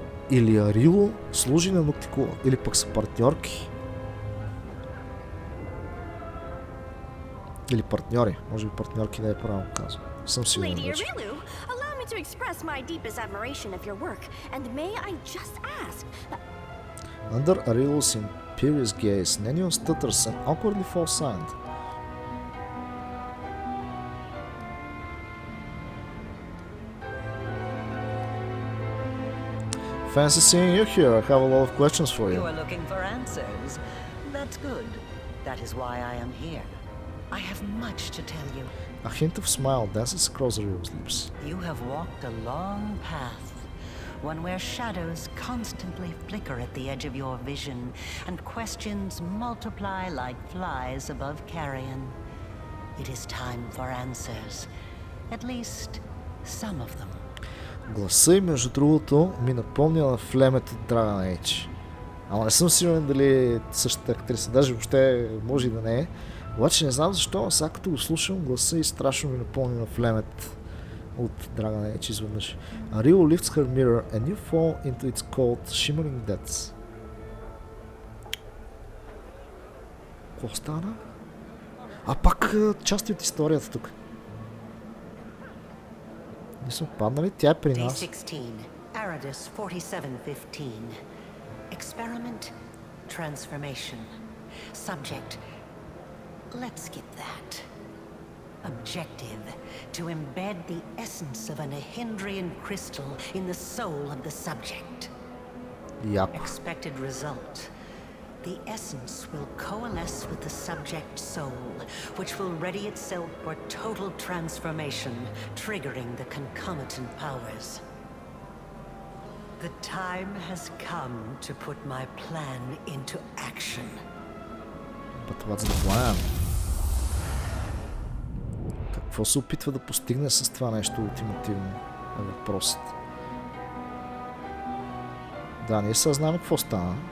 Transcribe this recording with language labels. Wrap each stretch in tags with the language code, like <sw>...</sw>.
<bg>Или Арило служи на Ноктикула, или пък са партньорки. Или партньори. Може би партньорки да е правилно казвам. Съм сигурен вече.</bg> <en>To express my deepest admiration of your work, and may I just ask... Under Arilo's imperious gaze, Nennion stutters and awkwardly falls silent. Fancy seeing you here. I have a lot of questions for you. You are looking for answers. That's good. That is why I am here. I have much to tell you. A hint of smile dances across Arilo's lips. You have walked a long path, one where shadows constantly flicker at the edge of your vision, and questions multiply like flies above carrion. It is time for answers, at least some of them.</en> <bg>Гласа и между другото ми напомня на Флемет от Dragon Age. Ама не съм сигурен дали същата актриса, даже въобще може и да не е. Обаче не знам защо, сега като го слушам, гласа и страшно ми напомня на Флемет от Dragon Age изведнъж.</bg> <en>Ariel lifts her mirror and you fall into its cold, shimmering depths.</en> <bg>Какво стана? Пак части от историята тук. Не сме паднали, тя е при нас.</bg> <en>Aradus 4715. Experiment, transformation. Subject, let's skip that. Objective, to embed the essence of an Ahindrian crystal in the soul of the subject. Yep. Expected result, The essence will coalesce with the subject soul, which will ready itself for total transformation, triggering the concomitant powers. The time has come to put my plan into action. But what's the plan?</en> <bg>Какво се опитва да постигне с това нещо ултимативно? Е въпросът. Да, ние сега знаем какво стана.</bg>